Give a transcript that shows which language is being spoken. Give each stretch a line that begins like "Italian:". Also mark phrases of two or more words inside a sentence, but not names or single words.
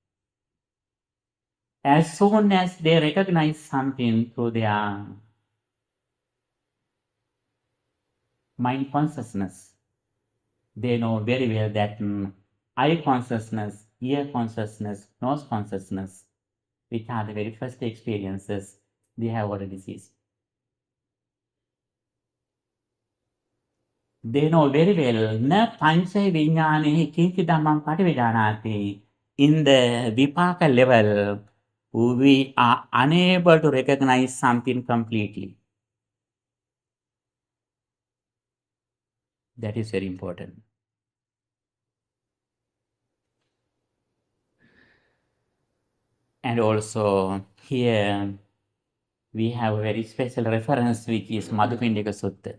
English: As soon as they recognize something through their mind consciousness, they know very well that eye consciousness, ear consciousness, nose consciousness, which are the very first experiences, they have already ceased. They know very well,
Pali: na pancha vijñāne kinchi dhammam pativijanāti,
English: in the vipaka level, we are unable to recognize something completely. That is very important. And also here we have a very special reference which is Madhupindika Sutta.